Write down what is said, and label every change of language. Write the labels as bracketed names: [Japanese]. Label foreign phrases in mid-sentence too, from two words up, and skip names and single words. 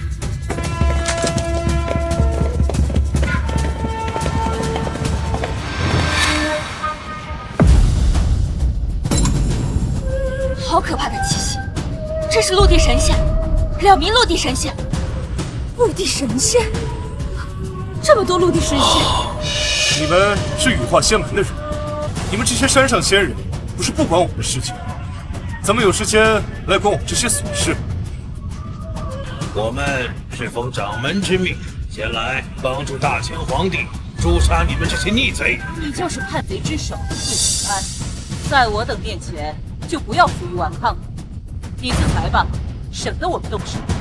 [Chinese] 好可怕的氣息！這是陸地神仙，2名陸地神仙。陸地神仙，這麼多陸地神仙！你們是羽化仙門的人，你們這些山上仙人，不是不管我們的事情，怎麼有時間來管我們這些瑣事？我們是奉掌門之命，前來幫助大清皇帝誅殺你們這些逆賊。你就是叛賊之首，陸平安，在我等面前。就不要負隅頑抗了，你自裁吧，省得我們動手。